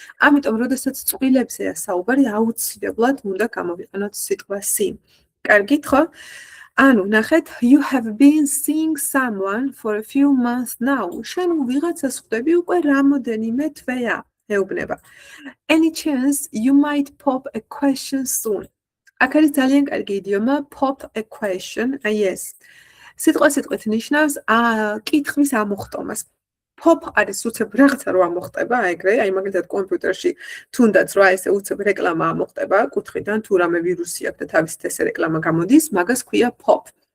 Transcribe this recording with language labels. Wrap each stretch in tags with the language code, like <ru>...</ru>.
<ka>ამიტომ როდესაც წყვილებზეა საუბარი, აუცილებლად უნდა გამოვიყენოთ სიტყვა see. კარგით ხო? ანუ ნახეთ,</ka> <en>you have been seeing someone for a few months now.</en> <ka>შენ ვიღაცას ხვდები უკვე რამოდენიმე თვეა, ეუბნება.</ka> <en>Any chance you might pop a question soon.</en> <ka>აქ არის ძალიან კარგი იდიომა pop a question, აი ეს. სიტყვით ნიშნავს კითხვის ამოხტომას. Pop არის უცებ რაღაცა რო ამოხტება, ეგრე, აი მაგალითად კომპიუტერში თუნდაც რა ესე უცებ რეკლამა ამოხტება, კუთხიდან თუ რამე ვირუსი აქვს და თავისით ესე რეკლამა გამოდის, მაგას ქვია pop.</ka>